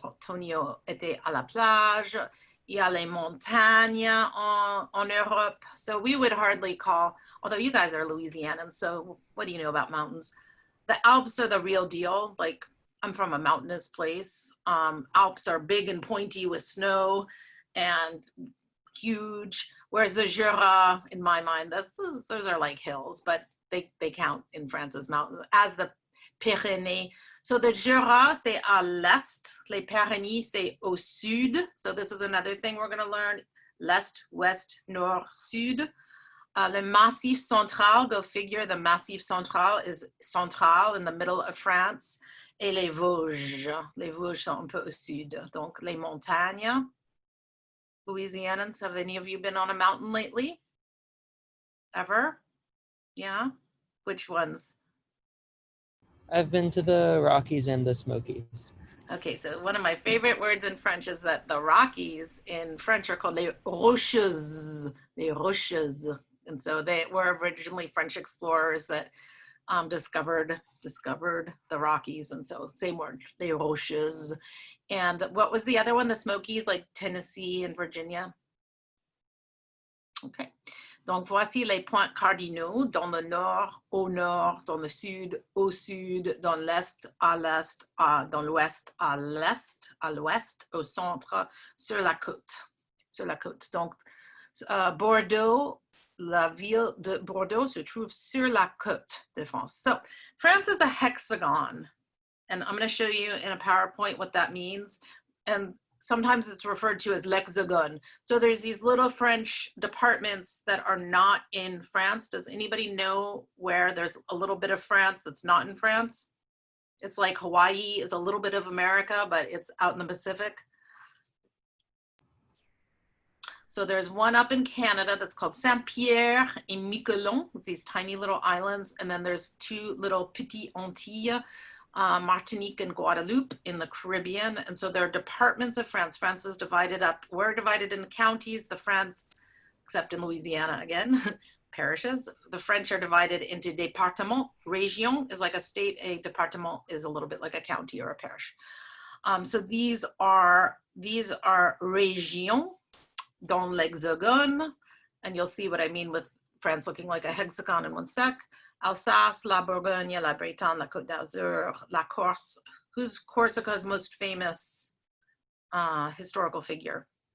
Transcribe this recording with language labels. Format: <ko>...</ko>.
<fr>Antonio était à la plage. Il y a les montagnes en Europe.</fr> <en>So we would hardly call, although you guys are Louisianans, so what do you know about mountains? The Alps are the real deal. Like, I'm from a mountainous place. Alps are big and pointy with snow and huge, whereas the Jura, in my mind, those are like hills, but they count in France as mountains, as the Pyrénées. So the</en> <fr>Jura, c'est à l'est. Les Pyrénées, c'est au sud.</fr> <en>So this is another thing we're going to learn.</en> <fr>L'est, ouest, nord, sud.</fr> <en>Le Massif Central, go figure, the Massif Central is central in the middle of France.</en> <fr>Et les Vosges. Les Vosges sont un peu au sud. Donc, les montagnes.</fr> <en>Louisianans, have any of you been on a mountain lately? Ever? Yeah? Which ones? I've been to the Rockies and the Smokies. Okay, so one of my favorite words in French is that the Rockies in French are called les rocheuses, les rocheuses. And so they were originally French explorers that discovered the Rockies. And so same word, les rocheuses. And what was the other one? The Smokies, like Tennessee and Virginia. Okay.</en> <fr>Donc, voici les points cardinaux dans le nord, au nord, dans le sud, au sud, dans l'est, à l'est, dans l'ouest, à l'est, à l'ouest, au centre, sur la côte. Sur la côte. Donc, Bordeaux, la ville de Bordeaux se trouve sur la côte de France.</fr> <en>So, France is a hexagon. And I'm going to show you in a PowerPoint what that means. And sometimes it's referred to as l'hexagone. So there's these little French departments that are not in France. Does anybody know where there's a little bit of France that's not in France? It's like Hawaii is a little bit of America, but it's out in the Pacific. So there's one up in Canada that's called Saint-Pierre et Miquelon. It's these tiny little islands. And then there's two little Petites Antilles, Martinique and Guadeloupe in the Caribbean. And so there are departments of France. France is divided up. We're divided into counties. The France, except in Louisiana again, parishes. The French are divided into départements. Région is like a state. A département is a little bit like a county or a parish. So these are régions</en> <fr>dans l'hexagone.</fr> <en>And you'll see what I mean with France looking like a hexagon in one sec.</en> <fr>Alsace, la Bourgogne, la Bretagne, la Côte d'Azur, la Corse.</fr> <en>Who's Corsica's most famous historical figure?</en>